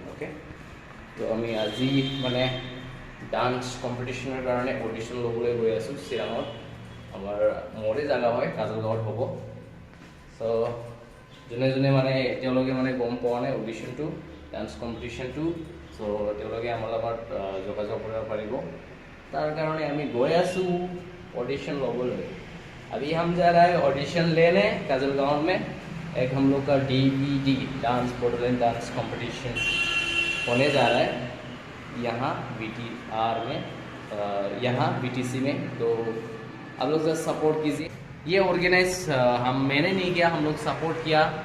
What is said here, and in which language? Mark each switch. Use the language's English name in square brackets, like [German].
[Assamese] Okay, তো আমি আজি মানে ডান্স কম্পিটিশনের কারণে অডিশন ল'বলৈ গৈ আছোঁ চিৰাঙত. আমাৰ মোৰে জাগা হয়, কাজলগাঁৱত হ'ব. সো যোনে মানে এতিয়ালৈকে মানে গম পোৱা নাই অডিশনটো, ডান্স কম্পিটিশনটো, সো তেওঁলোকে আমাৰ লগত যোগাযোগ কৰিব পাৰিব. তাৰ কাৰণে আমি গৈ আছোঁ [Hindi] ऑडिशन लोगों. अभी हम जा रहे हैं ऑडिशन लेने काजलगांव में. एक हम लोग का DVD dance Bodoland dance competition होने जा रहा है यहाँ BTR में, यहाँ BTC में. तो आप लोग जरा सपोर्ट कीजिए. ये ऑर्गेनाइज मैंने नहीं किया, हम लोग सपोर्ट किया.